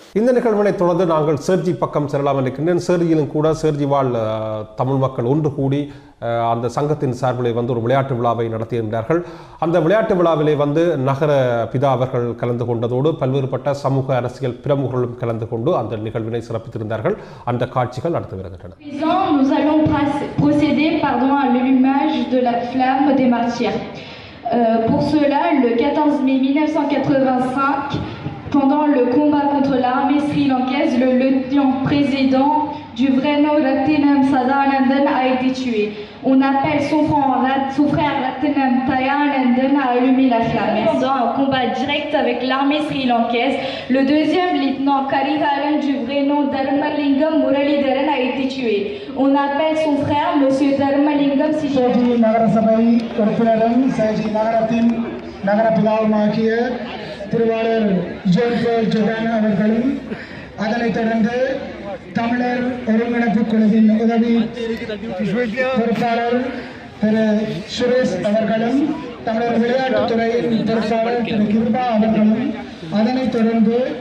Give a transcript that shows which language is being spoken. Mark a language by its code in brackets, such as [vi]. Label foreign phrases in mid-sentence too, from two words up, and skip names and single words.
[ta] இந்த நிகழ்வினை தொடர்ந்து நாங்கள் சேர்ஜி பக்கம் செல்லலாம் இருக்கின்றேன். சேர்ஜியிலும் கூட சேர்ஜி வாழ் தமிழ் மக்கள் ஒன்று கூடி அந்த சங்கத்தின் சார்பிலே வந்து ஒரு விளையாட்டு விழாவை நடத்தியிருந்தார்கள். அந்த விளையாட்டு விழாவிலே வந்து நகர பிதா அவர்கள் கலந்து கொண்டதோடு பல்வேறுபட்ட சமூக அரசியல் பிரமுகர்களும் கலந்து கொண்டு அந்த நிகழ்வினை சிறப்பித்திருந்தார்கள். அந்த காட்சிகள் அடுத்து வருகின்றன. [fr] Nous allons procéder à l'allumage de la flamme des martyrs. Pour cela, le 14 mai 1985, pendant le combat contre l'armée sri-lankaise, le lieutenant-président du vrai nom Rathinam Sadanandan a été tué. On appelle son frère Rathinam Tayanandan à allumer la flamme. Pendant un combat direct avec l'armée sri-lankaise, le deuxième lieutenant Kariharan du vrai nom Dharmalingam Muralidharan a été tué. On appelle son frère Monsieur Dharmalingam [ta] Saji Nagarasabhai உறுப்பினரும் சாஜி நகரத்தின் நகர பிதாவுமாகிய திருவாளர் ஜோன்போல் ஜோகான் அவர்களும், அதனைத் தொடர்ந்து தமிழர் ஒருங்கிணைப்பு குழுவின் உதவி பொறுப்பாளர் திரு சுரேஷ் அவர்களும், தமிழர் விளையாட்டுத்துறையின் பொறுப்பாளர் திரு கிருபா அவர்களும், அதனைத் தொடர்ந்து